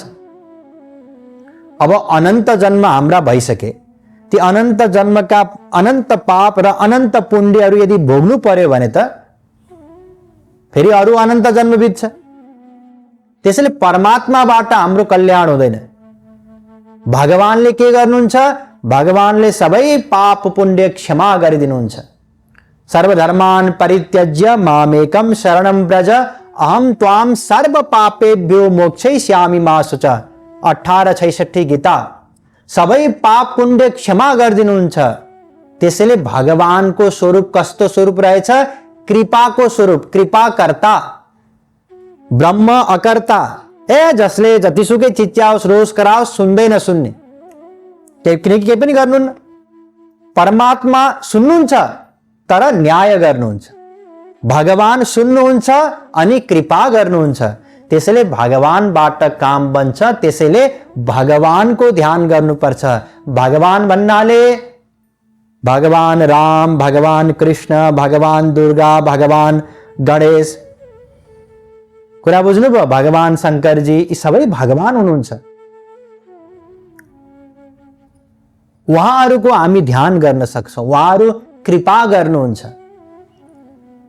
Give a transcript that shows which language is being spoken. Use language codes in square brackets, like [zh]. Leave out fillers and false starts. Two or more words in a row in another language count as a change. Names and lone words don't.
[ne] अब अनन्त जन्म हाम्रा भइसके, ती अनन्त जन्मका अनन्त पाप र अनन्त पुण्यहरू यदि भोग्नु पर्यो भने त फेरि अरू अनन्त जन्म बित्छ। त्यसैले परमात्माबाट हाम्रो कल्याण हुँदैन। भगवानले के गर्नुहुन्छ? भगवानले सबै पाप पुण्य क्षमा गरिदिनुहुन्छ। [sa] सर्वधर्मान् परित्यज्य मामेकं शरणं व्रज अहं त्वां सर्व पापेभ्यो मोक्षयिष्यामि मा शुचः। [ne] 1866 गीता। सबै पाप पुण्य क्षमा गरिदिनुहुन्छ। त्यसैले भगवानको स्वरूप कस्तो स्वरूप रहेछ? कृपाको स्वरूप, कृपाकर्ता। ब्रह्म अकर्ता, जसले जतिसुकै चिच्याओस् रोष कराओस् सुन्दै नसुन्ने, केही पनि गर्नुहुन्न। परमात्मा सुन्नुहुन्छ तर न्याय गर्नुहुन्छ। भगवान सुन्नुहुन्छ अनि कृपा गर्नुहुन्छ। त्यसैले भगवानबाट काम बन्छ। त्यसैले भगवानको ध्यान गर्नुपर्छ। भगवान भन्नाले भगवान राम, भगवान कृष्ण, भगवान दुर्गा, भगवान गणेश, कुरा बुझ्नुभयो? भगवान शङ्करजी, यी सबै भगवान हुनुहुन्छ। उहाँहरूको हामी ध्यान गर्न सक्छौँ, उहाँहरू कृपा गर्नुहुन्छ।